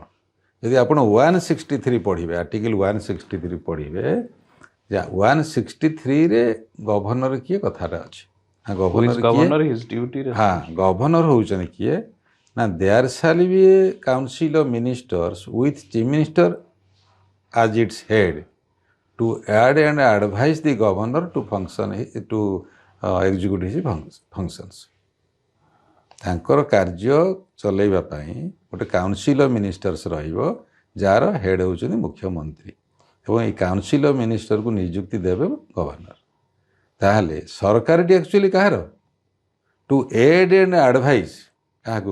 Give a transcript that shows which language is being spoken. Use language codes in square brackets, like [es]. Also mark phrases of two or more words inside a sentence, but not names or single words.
[or] ଯଦି ଆପଣ 163 ପଢ଼ିବେ, ଆର୍ଟିକଲ 163 ପଢ଼ିବେ, 163ରେ ଗଭର୍ଣ୍ଣର କିଏ କଥାଟା ଅଛି। ଗଭର୍ଣ୍ଣର ହେଉଛନ୍ତି କିଏ ନା, [en] there shall be a council of ministers with chief minister as its head to add and advise the governor to function to execute his functions। [or] ତାଙ୍କର କାର୍ଯ୍ୟ ଚଲେଇବା ପାଇଁ ଗୋଟେ [en] council of ministers [or] ରହିବ, ଯାହାର ହେଡ୍ ହେଉଛନ୍ତି ମୁଖ୍ୟମନ୍ତ୍ରୀ, ଏବଂ ଏଇ [en] council of minister [or] ନିଯୁକ୍ତି ଦେବେ ଗଭର୍ଣ୍ଣର। ତାହେଲେ ସରକାରଟି ଆକ୍ଚୁଆଲି କାହାର? [en] to aid and advise, [or] କାହାକୁ?